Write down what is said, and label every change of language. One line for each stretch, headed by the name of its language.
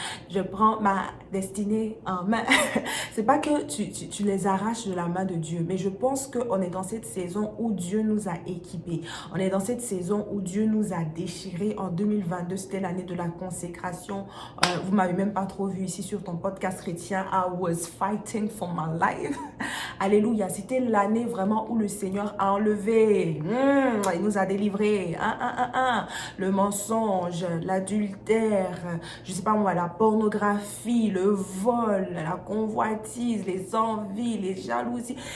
French: Je prends ma destinée en main. C'est pas que tu les arraches de la main de Dieu, mais je pense qu'on est dans cette saison où Dieu nous a équipés. On est dans cette saison où Dieu nous a déchirés. En 2022, c'était l'année de la consécration. Vous m'avez même pas trop vu ici sur ton podcast chrétien.
English: I was fighting for my life.
French: Alléluia. C'était l'année vraiment où le Seigneur a enlevé. Il nous a délivrés. Le mensonge, l'adultère, je sais pas moi, la pornographie, le vol, la convoitise, les envies, les jalousies.